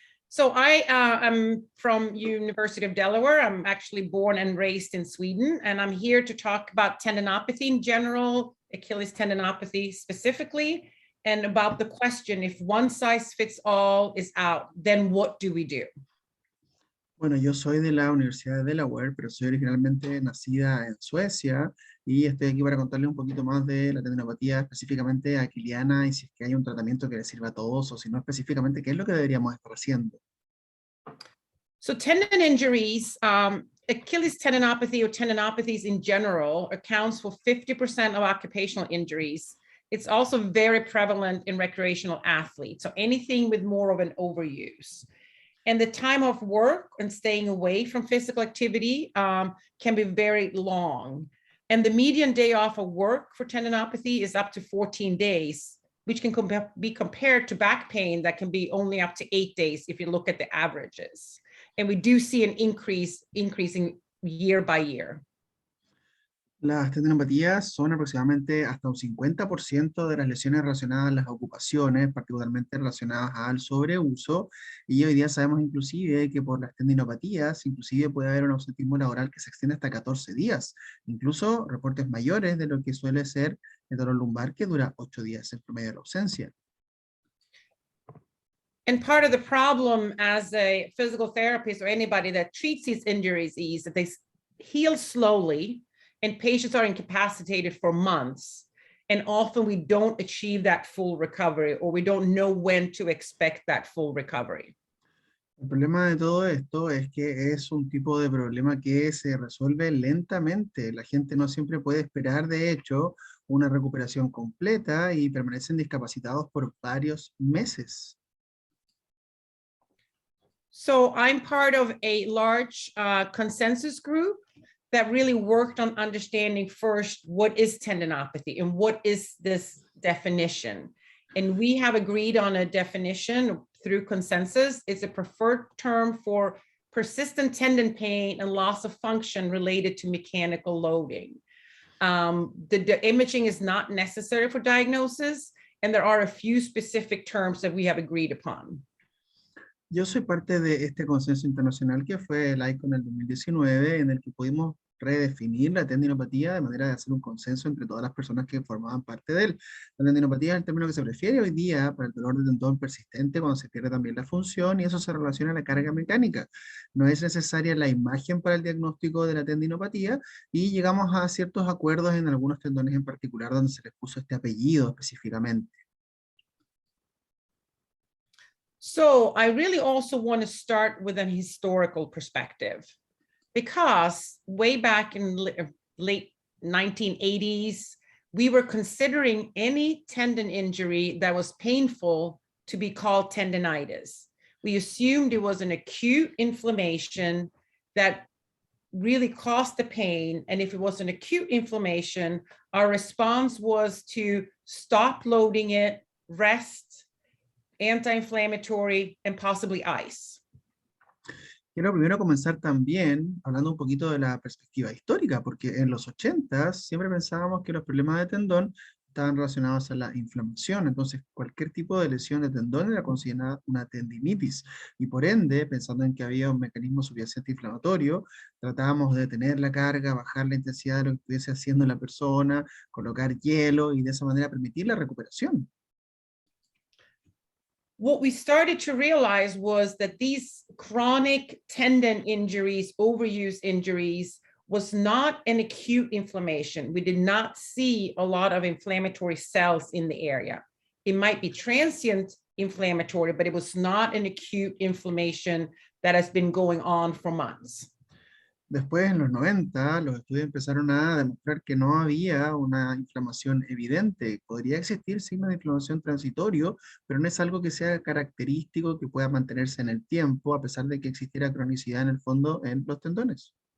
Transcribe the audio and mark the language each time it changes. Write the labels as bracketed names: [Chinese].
[English] So I am from University of Delaware. I'm actually born and raised in Sweden, and I'm here to talk about tendinopathy in general, Achilles tendinopathy specifically, and about the question, if one size fits all is out, then what do we do? [Spanish] Bueno, yo soy de la Universidad de Delaware, pero soy originalmente nacida en Suecia y estoy aquí para contarles un poquito más de la tendinopatía específicamente aquiliana y si es que hay un tratamiento que les sirva a todos o si no específicamente qué es lo que deberíamos estar haciendo. [English] So tendon injuries, Achilles tendinopathy or tendinopathies in general accounts for 50% of occupational injuries. It's also very prevalent in recreational athletes. So anything with more of an overuse. And the time of work and staying away from physical activity can be very long. And the median day off of work for tendinopathy is up to 14 days, which can be compared to back pain that can be only up to 8 days if you look at the averages. And we do see an increasing year by year. [Spanish] Las tendinopatías son aproximadamente hasta un 50% de las lesiones relacionadas a las ocupaciones, particularmente relacionadas al sobreuso, y hoy día sabemos inclusive que por las tendinopatías inclusive puede haber un ausentismo laboral que se extiende hasta 14 días, incluso reportes mayores de lo que suele ser el dolor lumbar que dura 8 días en promedio de la ausencia. [English] And part of the problem as a physical therapist or anybody that treats these injuries is that they heal slowly and patients are incapacitated for months. And often we don't achieve that full recovery or we don't know when to expect that full recovery. [Spanish] El problema de todo esto es que es un tipo de problema que se resuelve lentamente. La gente no siempre puede esperar, de hecho, una recuperación completa y permanecen discapacitados por varios meses. [English] So I'm part of a large consensus group that really worked on understanding first what is tendinopathy and what is this definition. And we have agreed on a definition through consensus. It's a preferred term for persistent tendon pain and loss of function related to mechanical loading. The imaging is not necessary for diagnosis, and there are a few specific terms that we have agreed upon. [Spanish] Yo soy parte de este consenso internacional que fue el ICON en el 2019, en el que pudimos redefinir la tendinopatía de manera de hacer un consenso entre todas las personas que formaban parte de él. La tendinopatía es el término que se prefiere hoy día para el dolor de tendón persistente cuando se pierde también la función y eso se relaciona a la carga mecánica. No es necesaria la imagen para el diagnóstico de la tendinopatía y llegamos a ciertos acuerdos en algunos tendones en particular donde se les puso este apellido específicamente. [English] So I really also want to start with an historical perspective, because way back in late 1980s, we were considering any tendon injury that was painful to be called tendinitis. We assumed it was an acute inflammation that really caused the pain. And if it was an acute inflammation, our response was to stop loading it, rest, anti-inflammatory, and possibly ice. [Spanish] Quiero primero comenzar también hablando un poquito de la perspectiva histórica, porque en los 80 siempre pensábamos que los problemas de tendón estaban relacionados a la inflamación, entonces cualquier tipo de lesión de tendón era considerada una tendinitis, y por ende, pensando en que había un mecanismo subyacente inflamatorio, tratábamos de detener la carga, bajar la intensidad de lo que estuviese haciendo la persona, colocar hielo, y de esa manera permitir la recuperación. [English] What we started to realize was that these chronic tendon injuries, overuse injuries, was not an acute inflammation. We did not see a lot of inflammatory cells in the area. It might be transient inflammatory, but it was not an acute inflammation that has been going on for months. [Spanish] Después, en los 90, los estudios empezaron a demostrar que no había una inflamación evidente. Podría existir signos de inflamación transitorio, pero no es algo que sea característico, que pueda mantenerse en el tiempo, a pesar de que existiera cronicidad en el fondo en los tendones.